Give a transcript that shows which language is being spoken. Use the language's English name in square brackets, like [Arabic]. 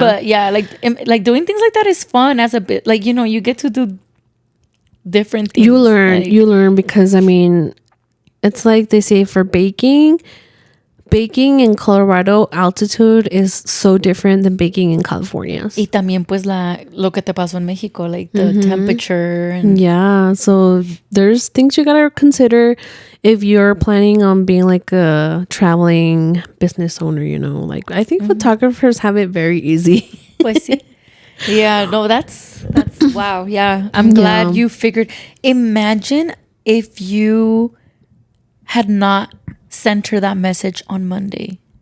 [English] But yeah, like doing things like that is fun as a bit. Like, you get to do different things. You learn because I mean, it's like they say for baking baking in Colorado altitude is so different than baking in California. [Spanish] Y también pues lo que te pasó en Mexico, [English] like the temperature. And yeah, so there's things you gotta consider if you're planning on being like a traveling business owner, you know. Like I think photographers have it very easy. [Spanish] Pues sí. [English] Yeah, no, that's wow. Yeah, I'm glad you figured. Imagine if you had not sent her that message on Monday.